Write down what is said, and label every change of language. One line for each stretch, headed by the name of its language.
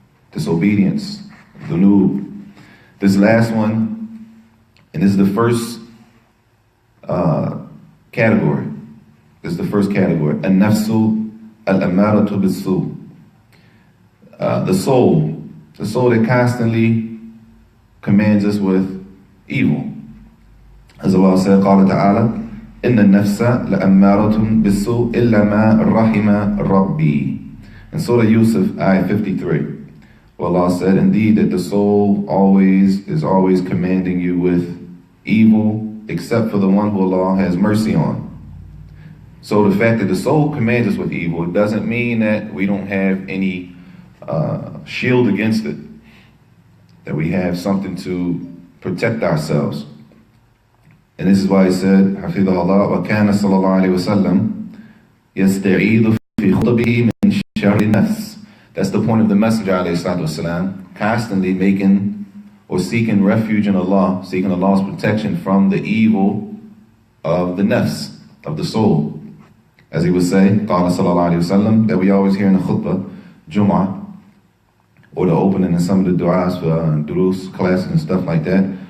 English: Disobedience, dhunub. This last one, and this is the first category. This is the first category.
Arabic: An-nafsu al-amaratu bis-su.
English: the soul that constantly commands us with evil. As Allah said,
Arabic: قال تعالى إن النفس لأمارة بالسوء إلا ما رحم ربي.
English: In Surah Yusuf, ayah 53, where Allah said, indeed that the soul is always commanding you with evil, except for the one who Allah has mercy on. So the fact that the soul commands us with evil, it doesn't mean that we don't have any shield against it, that we have something to protect ourselves. And this is why he said,
Arabic: حفظه الله وكان صلى الله عليه وسلم يستعيذ في خطبه من شر النفس.
English: That's the point of the Messenger
Arabic: عليه الصلاة والسلام,
English: constantly making or seeking refuge in Allah, seeking Allah's protection from the evil of the nafs, of the soul. As he would say,
Arabic: قال صلى الله عليه وسلم,
English: that we always hear in the khutbah, Jum'ah, or the opening in some of the du'as for durus, classes and stuff like that.